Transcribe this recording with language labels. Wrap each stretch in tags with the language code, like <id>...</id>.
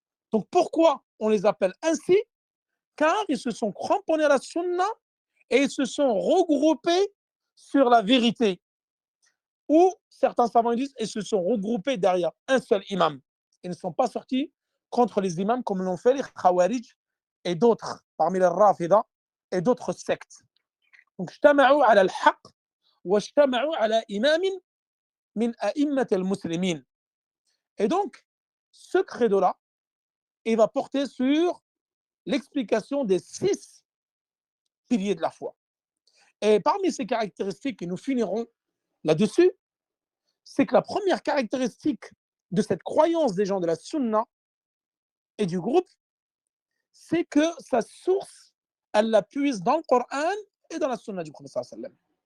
<fr>Donc pourquoi on les appelle ainsi? Car ils se sont cramponnés à la sunna et ils se sont regroupés sur la vérité. Ou certains savants disent ils se sont regroupés derrière un seul imam. Ils ne sont pas sortis contre les imams comme l'ont fait les Khawarij et d'autres, parmi les Rafida et d'autres sectes. Donc,</fr> <ar>اجتمعوا على الحق واجتمعوا على إمام من أئمة المسلمين.</ar> <fr>Et donc, ce credo-là, il va porter sur l'explication des 6 piliers de la foi. Et parmi ces caractéristiques, et nous finirons là-dessus, c'est que la première caractéristique de cette croyance des gens de la sunna et du groupe, c'est que sa source, elle la puise dans le Coran et dans la sunna du prophète sallallahu alayhi wa sallam.</fr>